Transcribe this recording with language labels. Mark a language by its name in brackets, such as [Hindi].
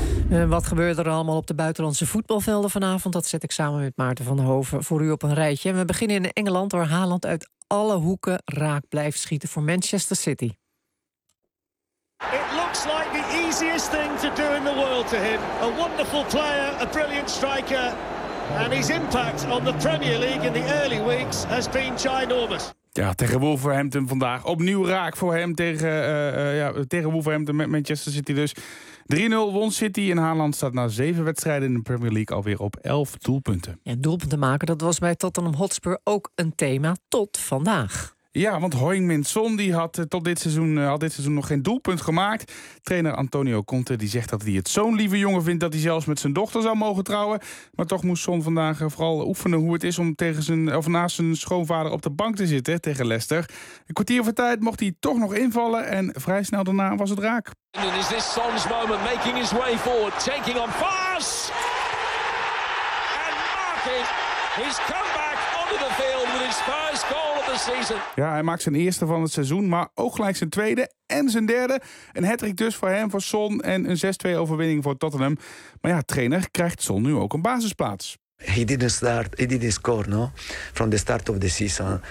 [Dutch] En wat gebeurde er allemaal op de buitenlandse voetbalvelden vanavond? Dat zet ik samen met Maarten van Hoven voor u op een rijtje. We beginnen in Engeland, waar Haaland uit alle hoeken raak blijft schieten voor Manchester City. [English] It looks like the easiest thing to do in the world to him. A wonderful player, a brilliant striker. And his impact on the Premier League in the early weeks has been ginormous. [Dutch] Ja, tegen Wolverhampton vandaag. Opnieuw raak voor hem tegen Wolverhampton met Manchester City dus. 3-0 won City en Haaland staat na 7 wedstrijden in de Premier League alweer op 11 doelpunten. Ja, doelpunten maken, dat was bij Tottenham Hotspur ook een thema tot vandaag. Ja, want Heung-min Son die had tot dit seizoen nog geen doelpunt gemaakt. Trainer Antonio Conte die zegt dat hij het zo'n lieve jongen vindt dat hij zelfs met zijn dochter zou mogen trouwen. Maar toch moest Son vandaag vooral oefenen hoe het is om naast zijn schoonvader op de bank te zitten tegen Leicester. Een kwartier voor tijd mocht hij toch nog invallen en vrij snel daarna was het raak. En is dit [English] Son's moment, making his way forward, taking on pass. And marking his comeback onto the field with his first goal. [Dutch] Ja, hij maakt zijn eerste van het seizoen, maar ook gelijk zijn tweede en zijn derde. Een hattrick dus voor hem, voor Son en een 6-2 overwinning voor Tottenham. Maar ja, trainer krijgt Son nu ook een basisplaats. [English] He didn't start, he didn't score, no? From the start of the season.